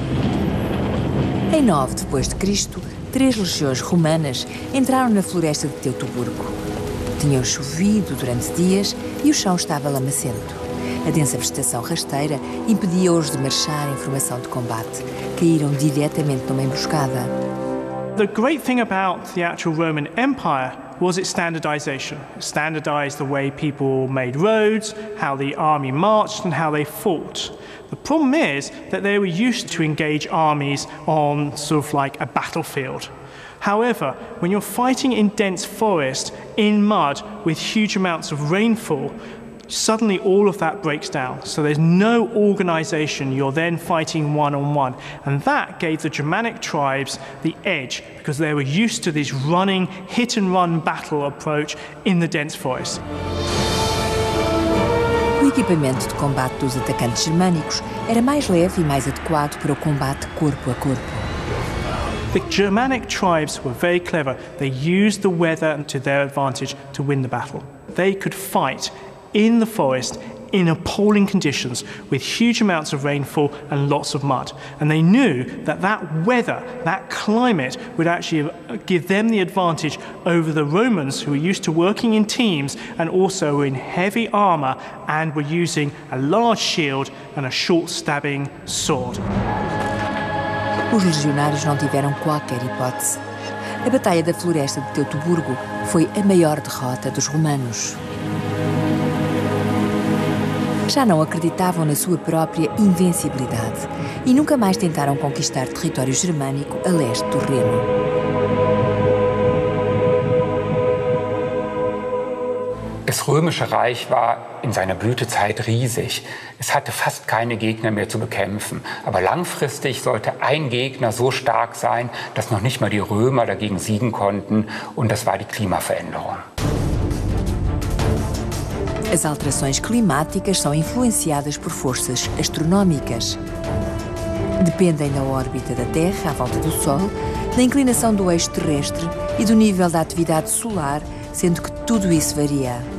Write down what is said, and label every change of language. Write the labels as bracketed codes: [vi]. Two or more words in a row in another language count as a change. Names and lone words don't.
[pt] Em 9 d.C., 3 legiões romanas entraram na floresta de Teutoburgo. Tinham chovido durante dias e o chão estava lamacento. A densa vegetação rasteira impedia-os de marchar em formação de combate. Caíram diretamente numa emboscada. [en] The great thing about the actual Roman Empire was its standardization. It standardized the way people made roads, how the army marched, and how they fought. The problem is that they were used to engage armies on sort of like a battlefield. However, when you're fighting in dense forest, in mud, with huge amounts of rainfall, suddenly all of that breaks down. So there's no organization, you're then fighting one-on-one. And that gave the Germanic tribes the edge, because they were used to this running, hit-and-run battle approach in the dense forest. [pt] O equipamento de combate dos atacantes germânicos era mais leve e mais adequado para o combate corpo a corpo. [en] The Germanic tribes were very clever. They used the weather to their advantage to win the battle. They could fight in the forest in appalling conditions with huge amounts of rainfall and lots of mud. And they knew that that weather, that climate, would actually give them the advantage over the Romans, who were used to working in teams and also in heavy armour and were using a large shield and a short stabbing sword. [pt] Os legionários não tiveram qualquer hipótese. A Batalha da Floresta de Teutoburgo foi a maior derrota dos romanos. Já não acreditavam na sua própria invencibilidade e nunca mais tentaram conquistar território germânico a leste do Reno. [de] Das Römische Reich war in seiner Blütezeit riesig. Es hatte fast keine Gegner mehr zu bekämpfen. Aber langfristig sollte ein Gegner so stark sein, dass noch nicht mal die Römer dagegen siegen konnten. Und das war die Klimaveränderung. [pt] As alterações climáticas são influenciadas por forças astronómicas. Dependem da órbita da Terra à volta do Sol, da inclinação do eixo terrestre e do nível da atividade solar, sendo que tudo isso varia.